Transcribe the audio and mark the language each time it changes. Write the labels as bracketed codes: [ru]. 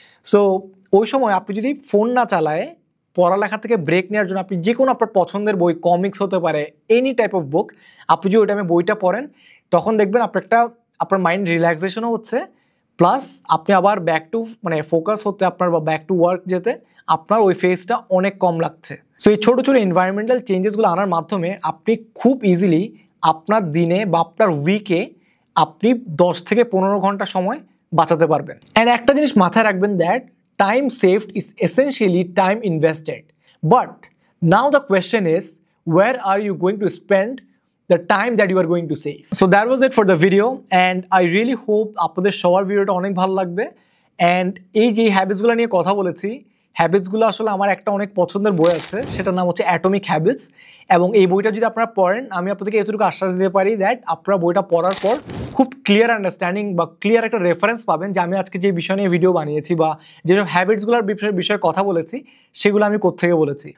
[bn] So ওই সময় আপনি যদি ফোন না চালায় পড়ালেখা থেকে ব্রেক নেওয়ার জন্য আপনি যে কোনো আপনার পছন্দের বই, কমিক্স হতে পারে, [en] any type of book, [bn] আপনি যদি ওই টাইমে বইটা পড়েন, তখন দেখবেন আপনার মাইন্ড রিল্যাক্সেশনও হচ্ছে, প্লাস আপনি আবার ব্যাক টু ফোকাস হতে আপনার বা ব্যাক টু ওয়ার্ক যেতে আপনার ওই ফেজটা অনেক কম লাগছে। সো এই ছোটো ছোটো এনভায়রনমেন্টাল চেঞ্জেসগুলো আনার মাধ্যমে আপনি খুব ইজিলি আপনার দিনে বা আপনার উইকে আপনি 10 থেকে 15 ঘন্টা সময় বাঁচাতে পারবেন। [en] and [bn] একটা জিনিস মাথায় রাখবেন, [en] That time saved is essentially time invested. But now the question is, where are you going to spend the time that you are going to save? So that was it for the video, and I really hope [bn] আপনাদের সবার ভিডিওটা অনেক ভালো লাগবে। And এই যে হ্যাবিটসগুলো নিয়ে কথা বলেছি, হ্যাবিটসগুলো আসলে আমার একটা অনেক পছন্দের বই আছে, সেটার নাম হচ্ছে অ্যাটমিক হ্যাবিটস। এবং এই বইটা যদি আপনারা পড়েন, আমি আপনাদেরকে এতটুকু আশ্বাস দিতে পারি দ্যাট আপনারা বইটা পড়ার পর খুব ক্লিয়ার আন্ডারস্ট্যান্ডিং বা ক্লিয়ার একটা রেফারেন্স পাবেন যে আমি আজকে যে বিষয় নিয়ে ভিডিও বানিয়েছি বা যেসব হ্যাবিটসগুলোর বিষয়ে কথা বলেছি সেগুলো আমি কোত্থেকে বলেছি।